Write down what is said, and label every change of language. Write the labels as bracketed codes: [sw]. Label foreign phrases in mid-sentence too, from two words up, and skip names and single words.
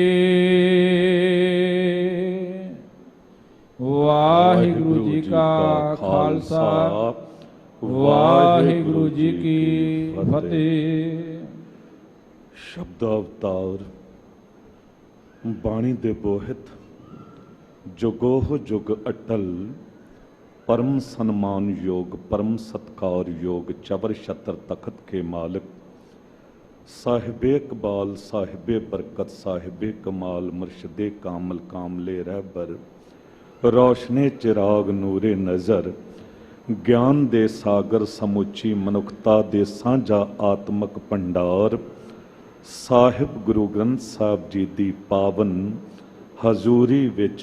[pa] ਵਾਹਿਗੁਰੂ ਜੀ ਕਾ ਖਾਲਸਾ ਵਾਹਿਗੁਰੂ ਜੀ ਕੀ ਫਤਿਹ। ਸ਼ਬਦ ਅਵਤਾਰ ਬਾਣੀ ਦੇ ਬੋਹਿਤ ਜੁਗੋਹ ਜੁਗ ਅਟਲ ਪਰਮ ਸਨਮਾਨ ਯੋਗ ਪਰਮ ਸਤਿਕਾਰ ਯੋਗ ਚਵਰ ਛਤਰ ਤਖ਼ਤ ਕੇ ਮਾਲਿਕ ਸਾਹਿਬੇ ਇਕਬਾਲ ਸਾਹਿਬੇ ਬਰਕਤ ਸਾਹਿਬੇ ਕਮਾਲ ਮੁਰਸ਼ਦੇ ਕਾਮਲ ਕਾਮਲੇ ਰਹਿਬਰ ਰੋਸ਼ਨੇ ਚਿਰਾਗ ਨੂਰੇ ਨਜ਼ਰ ਗਿਆਨ ਦੇ ਸਾਗਰ ਸਮੁੱਚੀ ਮਨੁੱਖਤਾ ਦੇ ਸਾਂਝਾ ਆਤਮਿਕ ਭੰਡਾਰ ਸਾਹਿਬ ਗੁਰੂ ਗ੍ਰੰਥ ਸਾਹਿਬ ਜੀ ਦੀ ਪਾਵਨ ਹਜ਼ੂਰੀ ਵਿਚ